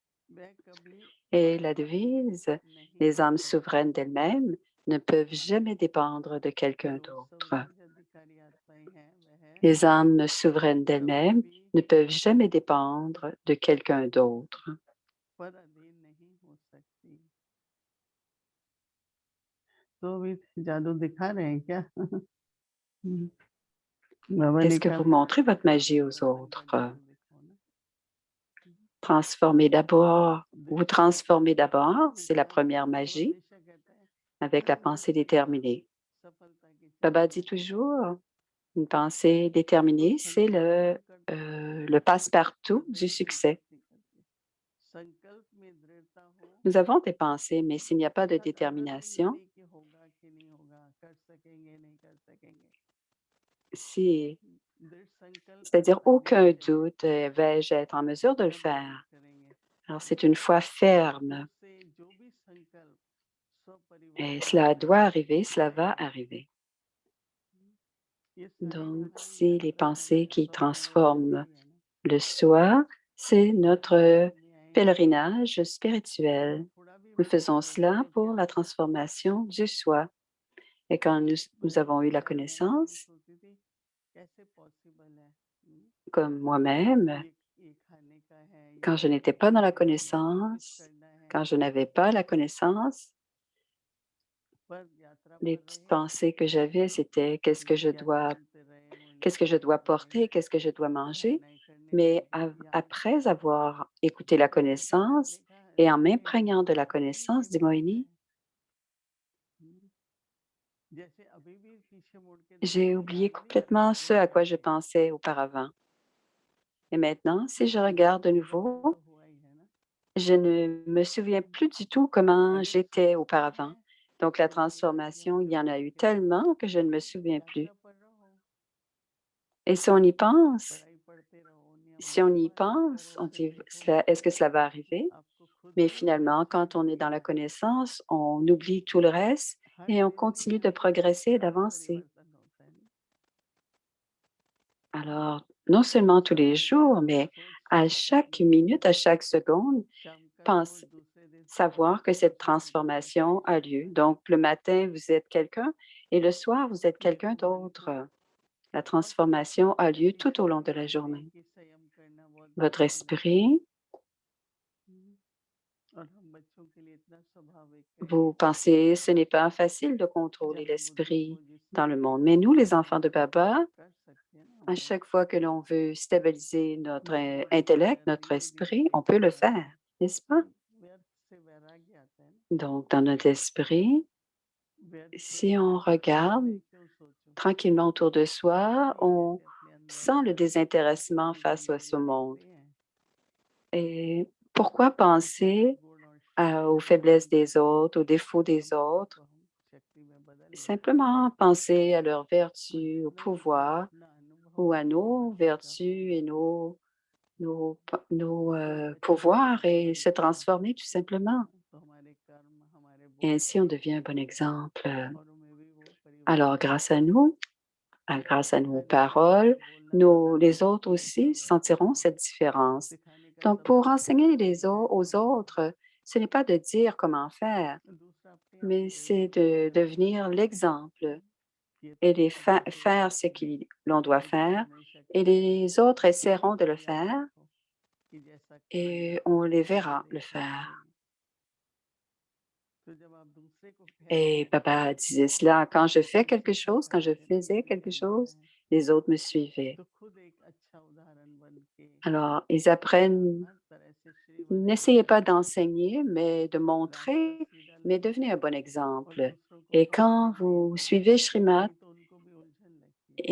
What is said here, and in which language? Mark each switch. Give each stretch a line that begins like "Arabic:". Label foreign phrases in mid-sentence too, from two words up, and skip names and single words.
French: Et la devise, les âmes souveraines d'elles-mêmes ne peuvent jamais dépendre de quelqu'un d'autre. Les âmes souveraines d'elles-mêmes ne peuvent jamais dépendre de quelqu'un d'autre.
Hindi: पर अधीन नहीं हो सकती। तो अभी जादू दिखा रहे हैं क्या? Mm. बाबा ने
French: Est-ce que
Hindi: कहा
French: vous montrez votre magie aux
Hindi: भगवान का
French: autres?
Hindi: जादू दिखाओ ना।
French: Transformer d'abord, vous transformez d'abord, c'est la
Hindi: हाँ,
French: première
Hindi: सब
French: magie
Hindi: हमेशा कहते हैं
French: avec la
Hindi: हाँ
French: pensée
Hindi: जैसे कि
French: déterminée.
Hindi: सफलता की
French: Baba
Hindi: चाबी
French: dit
Hindi: है।
French: toujours, une pensée
Hindi: तो
French: déterminée, c'est
Hindi: संकल्प दृढ़ करते हैं
French: le passe-partout
Hindi: और
French: du
Hindi: वेग
French: succès.
Hindi: संपत्ति करती है। संकल्प में दृढ़ता हो
French: Nous avons des pensées, mais s'il n'y a pas de
Hindi: अर्थात अगर भी
French: détermination,
Hindi: नहीं कि होगा कि नहीं होगा, कर सकेंगे नहीं कर सकेंगे,
French: si,
Hindi: दृढ़ संकल्प
French: c'est-à-dire
Hindi: अगर
French: aucun
Hindi: नहीं है
French: doute, vais-je être en mesure de le
Hindi: तब जरूर
French: faire.
Hindi: करेंगे।
French: Alors c'est une foi ferme
Hindi: उससे जो भी संकल्प
French: et
Hindi: स्वपरिवर्तन
French: cela
Hindi: के
French: doit
Hindi: लिए
French: arriver, cela va arriver.
Hindi: ये सारी
French: Donc,
Hindi: हमारी
French: si les
Hindi: यात्रा है
French: pensées qui
Hindi: स्वपरिवर्तन
French: transforment
Hindi: की है ना,
French: le soi, c'est notre
Hindi: यहाँ में आए हैं
French: pèlerinage
Hindi: तो
French: spirituel.
Hindi: थोड़ा भी
French: Nous
Hindi: मन में
French: faisons
Hindi: सोचते
French: cela
Hindi: हैं कि
French: pour la
Hindi: आप
French: transformation du soi. Et quand nous avons eu la
Hindi: मैंने
French: connaissance,
Hindi: सोचती थी कैसे पॉसिबल है,
French: comme moi-même,
Hindi: ये खाने का है, ये
French: quand je
Hindi: पहनने
French: n'étais pas
Hindi: का
French: dans la
Hindi: है, ये कुछ
French: connaissance,
Hindi: करना है,
French: quand je n'avais pas la connaissance,
Hindi: पर यात्रा
French: les
Hindi: पर
French: petites
Hindi: रहे
French: pensées que j'avais, c'était qu'est-ce que je
Hindi: जिज्ञासा
French: dois,
Hindi: करते रहे,
French: qu'est-ce que je dois
Hindi: करते रहे,
French: porter, qu'est-ce que je dois manger.
Hindi: रहना है, करने
French: Mais
Hindi: लगे या
French: après avoir écouté la
Hindi: मैंने
French: connaissance
Hindi: देखा
French: et en
Hindi: सभी
French: m'imprégnant de la
Hindi: अभी भी
French: connaissance, dit
Hindi: यही होता
French: Moïni,
Hindi: है। जैसे अभी भी पीछे मुड़ के
French: j'ai
Hindi: देखते हैं,
French: oublié
Hindi: याद नहीं आता
French: complètement
Hindi: आगे
French: ce à
Hindi: बढ़
French: quoi je
Hindi: के,
French: pensais auparavant. Et maintenant, si je
Hindi: देखो
French: regarde de
Hindi: परिवर्तन
French: nouveau,
Hindi: तो हुआ ही है ना।
French: je ne me souviens plus du tout comment
Hindi: अगर
French: j'étais
Hindi: सोचते
French: auparavant.
Hindi: हैं
French: Donc, la
Hindi: तो वही गलतियां
French: transformation, il
Hindi: फिर
French: y en a
Hindi: दोहराते
French: eu
Hindi: रहेंगे।
French: tellement que je ne me souviens plus.
Hindi: यात्रा पर रहो,
French: Et si on y pense,
Hindi: पढ़ाई पढ़ते रहो,
French: si on
Hindi: नियमों का
French: y
Hindi: पालन
French: pense,
Hindi: करो,
French: on
Hindi: फिर
French: dit,
Hindi: देखो
French: est-ce que cela va arriver?
Hindi: आपको खुद
French: Mais
Hindi: ही
French: finalement, quand on est dans la connaissance, on oublie tout le reste
Hindi: हर
French: et on
Hindi: दिन में
French: continue de
Hindi: हर
French: progresser et
Hindi: क्षण
French: d'avancer.
Hindi: परिवर्तन होता है ना।
French: Alors, non seulement tous les jours, mais à chaque minute, à chaque seconde,
Hindi: शाम का
French: pense,
Hindi: सोच दूसरे दिन सुबह
French: savoir que cette
Hindi: दूसरा दिन
French: transformation a lieu.
Hindi: होता है।
French: Donc, le matin, vous êtes quelqu'un et le soir, vous êtes quelqu'un
Hindi: मन
French: d'autre.
Hindi: को
French: La
Hindi: और
French: transformation a lieu
Hindi: ऐसे
French: tout au long de la
Hindi: कहते हैं
French: journée.
Hindi: कि संयम करना बहुत
French: Votre
Hindi: मुश्किल है।
French: esprit,
Hindi: और हम बच्चों के लिए इतना स्वाभाविक है
French: vous pensez, ce n'est pas facile de contrôler
Hindi: जहाँ बुद्धि
French: l'esprit
Hindi: को जिसमें
French: dans le monde.
Hindi: स्थिति
French: Mais nous, les
Hindi: बनाना
French: enfants de
Hindi: है,
French: Baba,
Hindi: कर सकते हैं ना
French: à
Hindi: हम लोग।
French: chaque fois que l'on veut stabiliser notre
Hindi: बड़े बड़े
French: intellect,
Hindi: सागर
French: notre
Hindi: धीरे धीरे
French: esprit, on
Hindi: पीछे
French: peut le
Hindi: जाते
French: faire,
Hindi: हैं,
French: n'est-ce pas?
Hindi: व्यर्थ से वैराग्य आता है ना।
French: Donc, dans notre esprit,
Hindi: व्यर्थ
French: si on regarde
Hindi: मैं क्यों सोचूं,
French: tranquillement autour de soi,
Hindi: ये
French: on
Hindi: कैसे अपने अंदर
French: sent le désintéressement
Hindi: जो
French: face à
Hindi: गंदे
French: ce
Hindi: गंदे
French: monde.
Hindi: दिखते हैं,
French: Et pourquoi
Hindi: दूसरों के
French: penser
Hindi: गुण और शक्ति
French: aux
Hindi: को
French: faiblesses
Hindi: ग्रहण
French: des
Hindi: करके
French: autres, aux défauts des
Hindi: अपने आप
French: autres?
Hindi: को हम शक्ति में बदल लेते हैं।
French: Simplement penser à leurs vertus, au
Hindi: मतलब
French: pouvoir
Hindi: अपना अनुभव
French: ou à
Hindi: अपने
French: nos
Hindi: ऊपर सीधा
French: vertus et nos
Hindi: अच्छा
French: pouvoirs
Hindi: अच्छा
French: et se
Hindi: बनते हैं
French: transformer tout simplement.
Hindi: तो हमारे कर्म, हमारे
French: Et
Hindi: बोल
French: ainsi, on devient un bon exemple.
Hindi: औरों में भी वो
French: Alors,
Hindi: परिवर्तन आएगा।
French: grâce à nos
Hindi: सिखाने के लिए
French: paroles,
Hindi: तो बोलना बताना
French: les
Hindi: सब
French: autres
Hindi: कुछ
French: aussi
Hindi: सब है,
French: sentiront cette différence.
Hindi: सिखाने का
French: Donc,
Hindi: सब
French: pour
Hindi: कुछ
French: enseigner
Hindi: है,
French: aux autres, ce n'est pas de dire comment faire,
Hindi: दूसरा अपने आप
French: mais c'est
Hindi: परिवर्तन
French: de
Hindi: करने
French: devenir
Hindi: लगेगा।
French: l'exemple
Hindi: ये
French: et
Hindi: तो जैसे
French: faire ce que l'on doit
Hindi: दिखा
French: faire,
Hindi: नहीं
French: et
Hindi: सकते,
French: les autres essaieront de le
Hindi: लेकिन याद
French: faire,
Hindi: रखो कि जैसा
French: et
Hindi: करेंगे
French: on les verra le
Hindi: वैसा
French: faire.
Hindi: करेंगे। तो जब आप दूसरे को कहते
French: Et
Hindi: हैं
French: papa disait cela, quand je fais quelque
Hindi: दूसरे
French: chose, quand je
Hindi: सिखाते हैं
French: faisais
Hindi: यही
French: quelque
Hindi: करना
French: chose,
Hindi: है,
French: les autres me suivaient.
Hindi: तो खुद एक अच्छा उदाहरण बन के
French: Alors, ils apprennent,
Hindi: हर तरह से श्रीमत के
French: n'essayez pas
Hindi: अनुसार
French: d'enseigner, mais de
Hindi: रास्ता
French: montrer,
Hindi: सीधा
French: mais
Hindi: लगाओ
French: devenez un bon
Hindi: और
French: exemple.
Hindi: दूसरों को
French: Et quand
Hindi: समझाओ ये
French: vous
Hindi: सही
French: suivez
Hindi: है,
French: Shrimat,
Hindi: नहीं तो उनको भी उलझन लगती है।